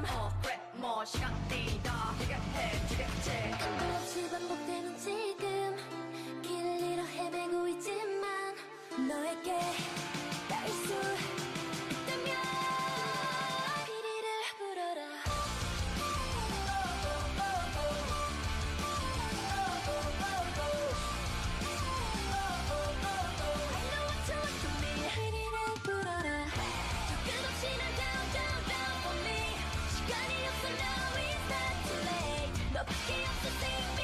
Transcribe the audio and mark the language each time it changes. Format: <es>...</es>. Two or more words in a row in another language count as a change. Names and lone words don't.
<ko>그래 뭐 시간이다 해결해 주겠지 끝도 없이 반복되는 지금 길을 잃어 헤매고 있지만 너에게 닿을 수 있다면 피리를 불어라</ko> <en>I know what you want from me</en> <ko>피리를 불어라 끝없이 날</ko> <en>down for me</en> <ko>시간이 없어</ko> <en>now it's not too late</en> <ko>너밖에 없어</ko> <en>say</en>